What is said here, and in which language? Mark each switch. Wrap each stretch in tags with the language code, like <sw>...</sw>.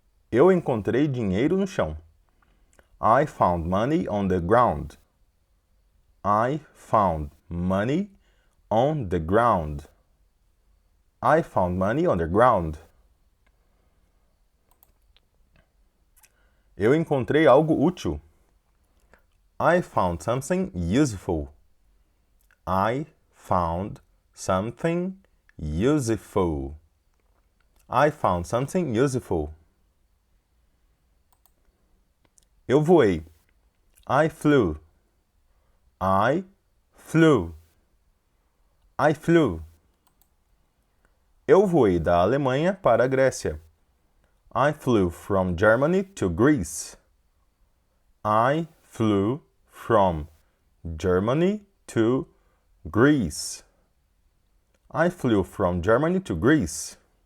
<pt>Eu encontrei dinheiro no chão.</pt> <en>I found money on the ground. I found money on the ground. I found money on the ground.</en> <pt>Eu encontrei algo útil.</pt> <en>I found something useful. I found something useful. I found something useful.</en> <pt>Eu voei.</pt> <en>I flew. I flew. I flew.</en> <pt>Eu voei da Alemanha para a Grécia.</pt> <en>I flew from Germany to Greece. I flew from Germany to Greece. I flew from Germany to Greece.</en>